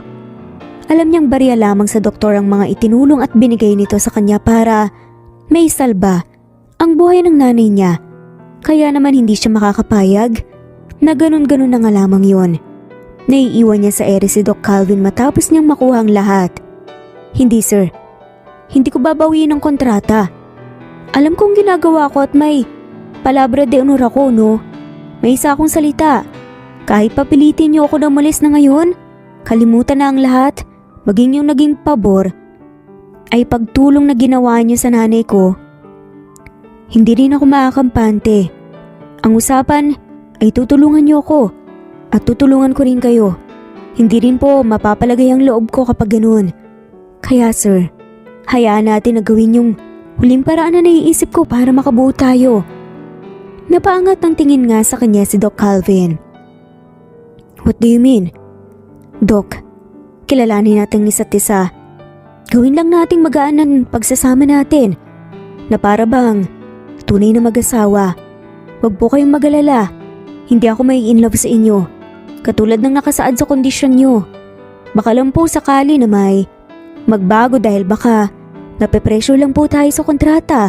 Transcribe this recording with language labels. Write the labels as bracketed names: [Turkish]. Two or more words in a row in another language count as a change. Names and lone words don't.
[Filipino] Alam niyang barya lamang sa doktor ang mga itinulong at binigay nito sa kanya para may salba ang buhay ng nanay niya. Kaya naman hindi siya makakapayag na ganun-ganun na nga lamang yun. Naiiwan niya sa ere si Doc Calvin matapos niyang makuha ang lahat. Hindi sir, hindi ko babawiin ang kontrata. Alam kong ginagawa ko at may [Spanish] palabra de honor [Filipino] ako no. May isa akong salita. Kahit papilitin niyo ako na umalis na ngayon, kalimutan na ang lahat. Maging yung naging pabor ay pagtulong na ginawa niyo sa nanay ko. Hindi rin ako makakampante. Ang usapan ay tutulungan niyo ako at tutulungan ko rin kayo. Hindi rin po mapapalagay ang loob ko kapag ganun. Kaya sir, hayaan natin na gawin yung huling paraan na naiisip ko para makabuo tayo. Napaangat ng tingin nga sa kanya si Doc Calvin. [English] What do you mean? Doc, kilalanin natin isa't isa. Gawin lang nating magaan ang pagsasama natin na para bang tunay na mag-asawa. Huwag po kayong mag-alala. Hindi ako may in love sa inyo. Katulad ng nakasaad sa kondisyon nyo. Baka lang po sakali na may magbago dahil baka napepresyo lang po tayo sa kontrata.